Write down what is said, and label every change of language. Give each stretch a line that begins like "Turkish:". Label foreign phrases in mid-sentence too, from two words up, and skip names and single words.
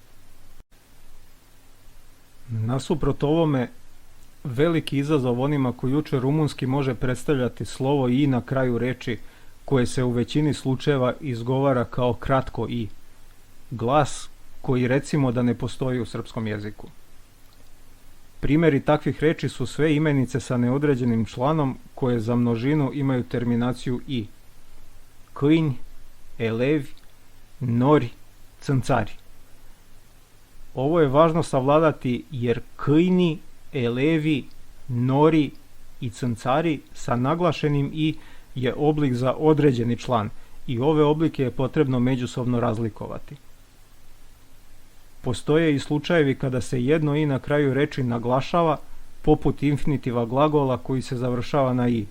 Serbian: Nasuprot ovome, veliki izazov onima koji uče rumunski može predstavljati slovo i na kraju reči, koje se u većini slučajeva izgovara kao kratko i, glas koji recimo da ne postoji u srpskom jeziku. Primjeri takvih reči su sve imenice sa neodređenim članom koje za množinu imaju terminaciju i.
Romanian: Câini, elevi, nori, crncari.
Serbian: Ovo je važno savladati jer
Romanian: câini, elevi, nori
Serbian: i crncari sa naglašenim i je oblik za određeni član i ove oblike je potrebno međusobno razlikovati. Postoje i slučajevi kada se jedno i na kraju reči naglašava, poput infinitiva glagola koji se završava na i.